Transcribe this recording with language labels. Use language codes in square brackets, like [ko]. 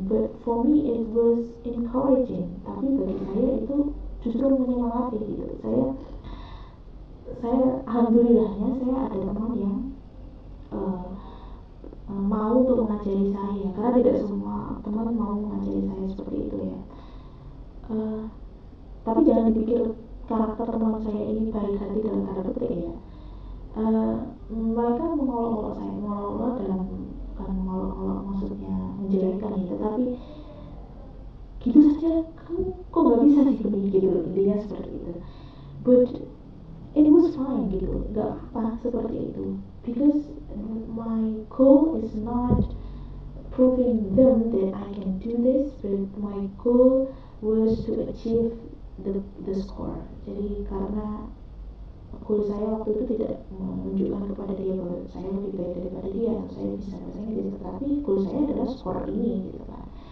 [en] But for me it was encouraging. [id] Tapi bagi saya itu justru menyemangati gitu. Saya alhamdulillahnya saya ada teman yang mau untuk mengajari saya, karena tidak semua teman mau mengajari saya seperti itu ya. Tapi jangan dipikir karakter teman saya ini baik hati dalam tanda petik ya. Mereka mengolok-olok saya, mengolok-olok dalam, bukan mengolok-olok maksudnya menjelekkan ya, tapi gitu saja kamu kok nggak bisa sih begini gitu, intinya seperti itu. [en] But it was fine [id] gitu, nggak apa seperti itu, [en] because my goal is not proving them that I can do this, but my goal was to achieve the score. [id] Jadi karena goal saya waktu itu tidak menunjukkan kepada dia bahwa saya lebih baik daripada dia atau saya bisa bahasa Inggris, tetapi goal saya adalah skor ini gitu kan.